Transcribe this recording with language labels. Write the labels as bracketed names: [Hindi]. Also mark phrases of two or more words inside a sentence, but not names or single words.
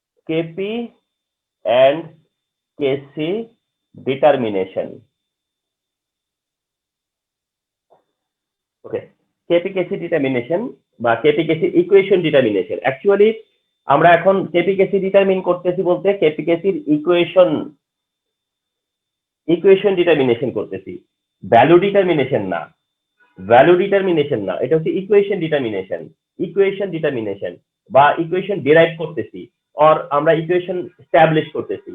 [English] Kp and Kc determination. Okay, Kp Kc determination বা Kp Kc equation determination. [Bangla] Actually আমরা এখন Kp Kc ডিটারমিন করতেছি বলতে Kp Kc এর [English] equation determination [Bangla] করতেছি, [English] value determination [Bangla] না, এটা হচ্ছে [English] equation determination [Bangla] বা [English] equation derive [Bangla] করতেছি, অর আমরা [English] equation establish [Bangla] করতেছি।